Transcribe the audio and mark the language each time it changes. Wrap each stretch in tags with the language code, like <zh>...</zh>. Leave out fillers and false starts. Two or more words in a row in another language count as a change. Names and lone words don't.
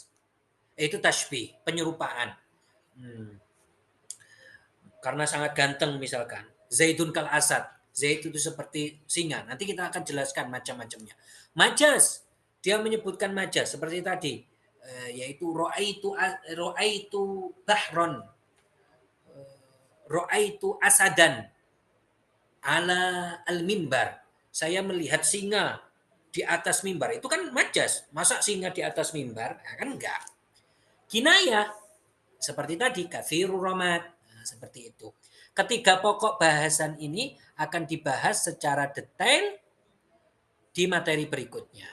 <id>Itu tasbih, penyerupaan. Karena sangat ganteng misalkan.</id> <ar>زيد كالأسد.</ar> <id>Zaid itu seperti singa. Nanti kita akan jelaskan macam-macamnya. Majas, dia menyebutkan majas seperti tadi, yaitu</id> <ar>رأيت بحرا، رأيت أسدا على المنبر.</ar> <id>Saya melihat singa di atas mimbar. Itu kan majas. Masa singa di atas mimbar? Nah, kan enggak. Kinayah seperti tadi</id> <ar>كثير الرماد.</ar> <id>Nah, seperti itu. Ketiga pokok bahasan ini akan dibahas secara detail di materi berikutnya.</id>